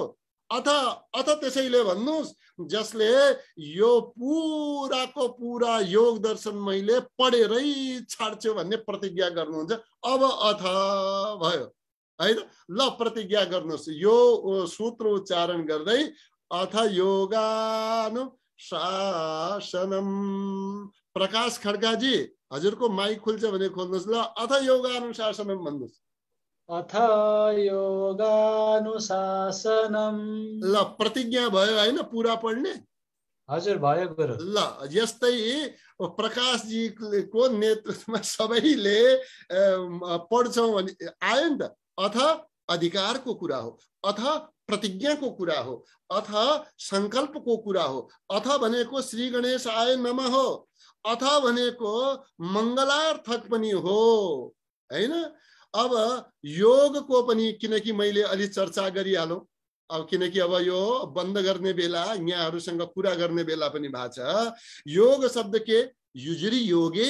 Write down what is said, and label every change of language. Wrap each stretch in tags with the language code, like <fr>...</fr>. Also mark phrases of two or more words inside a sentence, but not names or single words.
<ne>अथ त्यसैले भन्नुस् जसले यो पुराको पुरा योग दर्शन मैले पढेरै छाड्छु भन्ने प्रतिज्ञा गर्नुहुन्छ। अब अथ भयो है त। ल प्रतिज्ञा गर्नुहोस्, यो सूत्र उच्चारण गर्दै</ne> <sa>अथ योगानुशासनम।</sa> <ne>प्रकाश खड्काजी हजुरको माइक खुल्छ भने खोल्नुहोस्। ल</ne> <sa>अथ योगानुशासनम</sa> <ne>भन्नुहोस्।</ne> <sa>अथ योगानुशासनम।</sa> <ne>ल प्रतिज्ञा भयो हैन पुरा पढ्ने? हजुर भयो गुरु। ल यस्तै प्रकाशजीको नेतृत्वमा सबैले पढ्छौं भने आयो नि त। अथ अधिकारको कुरा हो, अथ प्रतिज्ञाको कुरा हो, अथ संकल्पको कुरा हो। अथ भनेको</ne> <sa>श्री गणेशाय नमः</sa> <ne>हो। अथ भनेको मंगलार्थक पनि हो हैन। अब योगको पनि किनकि मैले अलि चर्चा गरिहालौं, अब किनकि अब यो बन्द गर्ने बेला, यहाँहरुसँग कुरा गर्ने बेला पनि भएको छ। योग शब्द के?</ne>